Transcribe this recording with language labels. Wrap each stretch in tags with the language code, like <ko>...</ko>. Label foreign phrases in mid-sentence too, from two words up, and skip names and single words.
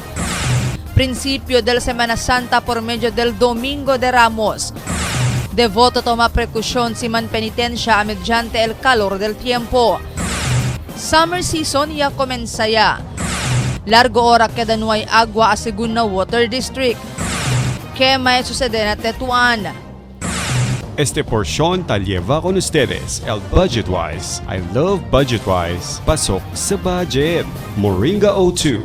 <cbk>Principio del Semana Santa por medio del Domingo de Ramos. Devoto toma precaución si man penitencia mediante el calor del tiempo.</cbk> <en>Summer season</en> <cbk>ya comenza ya. Largo hora queda no hay agua a Segunda Water District. ¿Qué may sucede na Tetuan? Este porción te lleva con ustedes el Budgetwise.</cbk> <en>I love Budgetwise.</en> <tl>Pasok sa budget. Moringa O2.</tl>